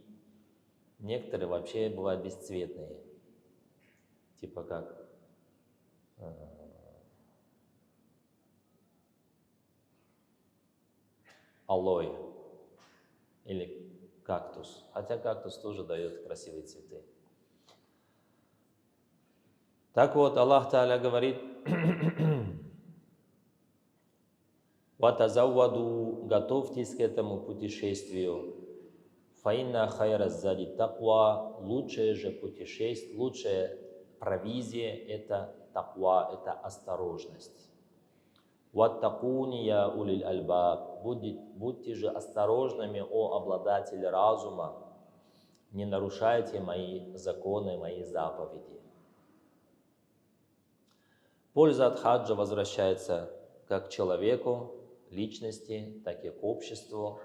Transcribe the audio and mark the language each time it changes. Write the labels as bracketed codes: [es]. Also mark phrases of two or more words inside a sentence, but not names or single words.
[ru] Некоторые вообще бывают бесцветные, типа как алоэ или кактус. Хотя кактус тоже дает красивые цветы. Так вот, Аллах Тааля говорит: «Ватазавваду, готовьтесь к этому путешествию. [ar] فإن خير الزاد التقوى, [ru] лучшее же путешествие, лучшая провизия – это таква, это осторожность. [ar] واتقون يا أولي الألباب, [ru] будьте же осторожными, о обладатели разума, не нарушайте мои законы, мои заповеди». Польза от хаджа возвращается как к человеку, личности, так и к обществу.